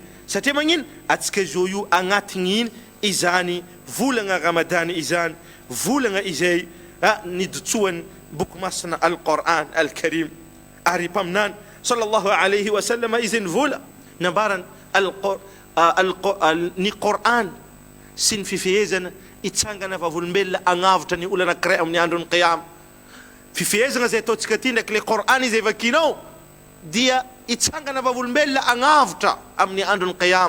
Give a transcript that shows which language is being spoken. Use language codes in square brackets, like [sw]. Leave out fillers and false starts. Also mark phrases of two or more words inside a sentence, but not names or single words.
[mg] Satria magnino atsika zao io agnatiny iny izany volagna Ramadany izany volagna izay nidotsoany boky masina Al-Quran Al-Karim. Ary mpaminany [ar] صلى الله عليه وسلم [mg] izy nivola nambarany ny Quran sy ny fifehezana itsangana vavolombelona agnavitra ny olana anankiray amin'ny andron'ny qiyama. Fifehezana zay ataontsika ty ndraiky le Quran izay vakinao dia itsangana vavolombelona agnavitra amin'ny andron'ny qiyama.